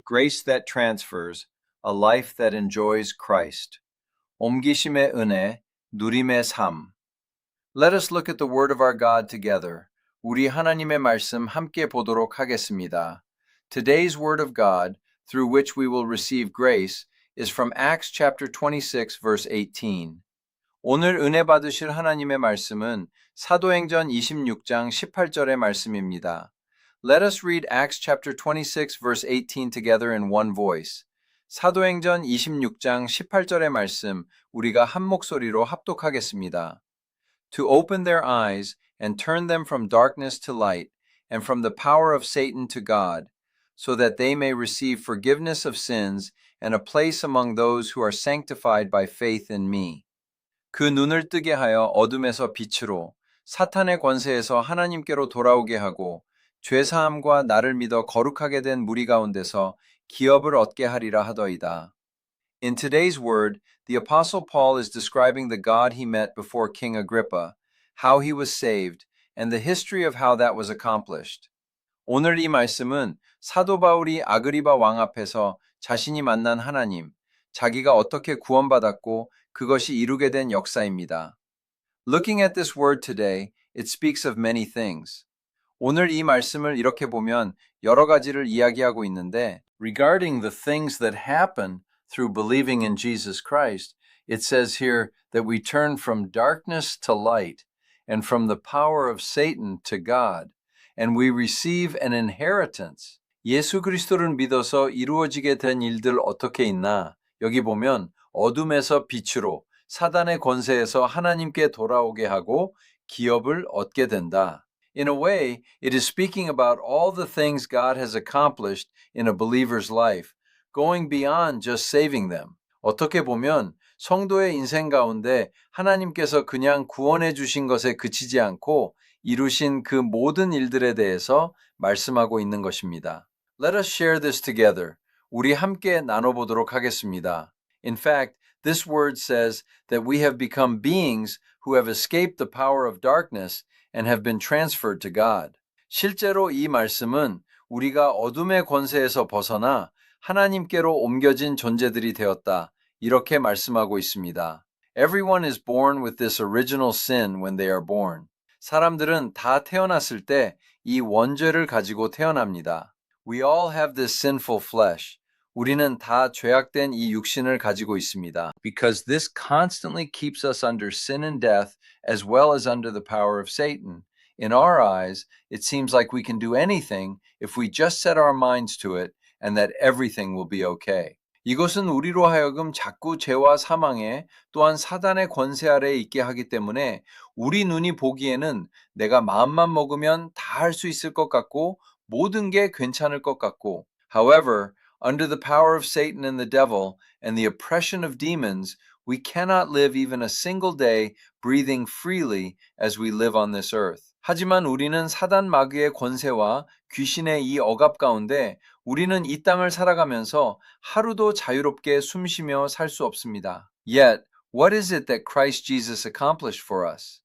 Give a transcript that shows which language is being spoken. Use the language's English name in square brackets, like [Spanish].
[English] grace that transfers, a life that enjoys Christ. [Korean] 옮기심의 은혜, 누림의 삶. [English] Let us look at the word of our God together. [Korean] 우리 하나님의 말씀 함께 보도록 하겠습니다. [English] Today's word of God, through which we will receive grace, is from Acts chapter 26 verse 18. [Korean] 오늘 은혜 받으실 하나님의 말씀은 사도행전 26장 18절의 말씀입니다. [English] Let us read Acts chapter 26 verse 18 together in one voice. [Korean] 사도행전 26장 18절의 말씀 우리가 한 목소리로 합독하겠습니다. [English] To open their eyes and turn them from darkness to light and from the power of Satan to God, so that they may receive forgiveness of sins and a place among those who are sanctified by faith in me. [Korean] 그 눈을 뜨게 하여 어둠에서 빛으로 사탄의 권세에서 하나님께로 돌아오게 하고 죄사함과 나를 믿어 거룩하게 된 무리 가운데서 기업을 얻게 하리라 하더이다. [English] In today's word, the Apostle Paul is describing the God he met before King Agrippa, how he was saved, and the history of how that was accomplished. [Korean] 오늘 이 말씀은 사도 바울이 아그리바 왕 앞에서 자신이 만난 하나님, 자기가 어떻게 구원받았고 그것이 이루게 된 역사입니다. [English] Looking at this word today, it speaks of many things. [Korean] 오늘 이 말씀을 이렇게 보면 여러 가지를 이야기하고 있는데, [English] regarding the things that happen through believing in Jesus Christ, it says here that we turn from darkness to light and from the power of Satan to God, and we receive an inheritance. [Korean] 예수 그리스도를 믿어서 이루어지게 된 일들 어떻게 있나? 여기 보면 어둠에서 빛으로 사단의 권세에서 하나님께 돌아오게 하고 기업을 얻게 된다. [English] In a way, it is speaking about all the things God has accomplished in a believer's life, going beyond just saving them. [Korean] 어떻게 보면 성도의 인생 가운데 하나님께서 그냥 구원해 주신 것에 그치지 않고 이루신 그 모든 일들에 대해서 말씀하고 있는 것입니다. [English] Let us share this together. [Korean] 우리 함께 나눠보도록 하겠습니다. [English] In fact, this word says that we have become beings who have escaped the power of darkness and have been transferred to God. [Korean] 실제로 이 말씀은 우리가 어둠의 권세에서 벗어나 하나님께로 옮겨진 존재들이 되었다. 이렇게 말씀하고 있습니다. [English] Everyone is born with this original sin when they are born. [Korean] 사람들은 다 태어났을 때 이 원죄를 가지고 태어납니다. [English] We all have this sinful flesh. [Korean] 우리는 다 죄악된 이 육신을 가지고 있습니다. [English] Because this constantly keeps us under sin and death as well as under the power of Satan. In our eyes, it seems like we can do anything if we just set our minds to it and that everything will be okay. [Korean] 이것은 우리로 하여금 자꾸 죄와 사망에 또한 사단의 권세 아래에 있게 하기 때문에 우리 눈이 보기에는 내가 마음만 먹으면 다 할 수 있을 것 같고 모든 게 괜찮을 것 같고 [English] However, under the power of Satan and the devil and the oppression of demons, we cannot live even a single day breathing freely as we live on this earth. [Korean] 하지만 우리는 사단 마귀의 권세와 귀신의 이 억압 가운데 우리는 이 땅을 살아가면서 하루도 자유롭게 숨쉬며 살 수 없습니다. [English] Yet, what is it that Christ Jesus accomplished for us?